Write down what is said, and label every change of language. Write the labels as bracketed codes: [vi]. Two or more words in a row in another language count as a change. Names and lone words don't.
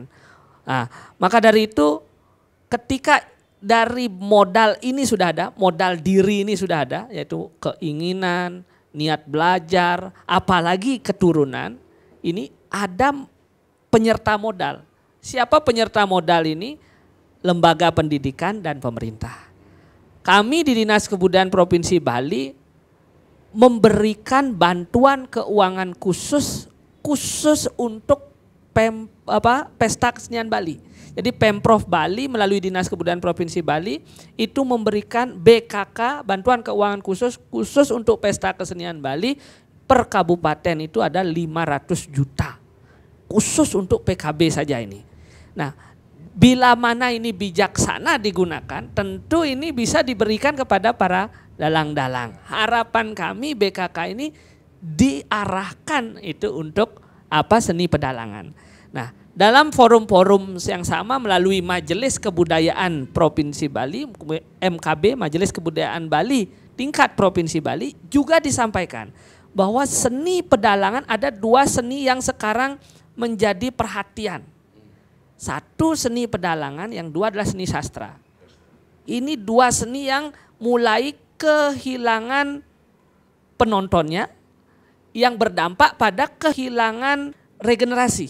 [id] Nah, maka dari itu ketika dari modal ini sudah ada, modal diri ini sudah ada, yaitu keinginan, niat belajar, apalagi keturunan, ini ada penyerta modal. Siapa penyerta modal ini? Lembaga pendidikan dan pemerintah. Kami di Dinas Kebudayaan Provinsi Bali memberikan bantuan keuangan khusus untuk Pesta Kesenian Bali. Jadi Pemprov Bali melalui Dinas Kebudayaan Provinsi Bali itu memberikan BKK, bantuan keuangan khusus untuk Pesta Kesenian Bali, per kabupaten itu ada 500 juta. Khusus untuk PKB saja ini. Nah, bila mana ini bijaksana digunakan, tentu ini bisa diberikan kepada para dalang-dalang. Harapan kami BKK ini diarahkan itu untuk seni pedalangan. Nah, dalam forum-forum yang sama melalui Majelis Kebudayaan Provinsi Bali, MKB, Majelis Kebudayaan Bali tingkat Provinsi Bali juga disampaikan bahwa seni pedalangan ada 2 seni yang sekarang menjadi perhatian. Satu seni pedalangan, yang 2 adalah seni sastra. Ini 2 seni yang mulai kehilangan penontonnya, yang berdampak pada kehilangan regenerasi.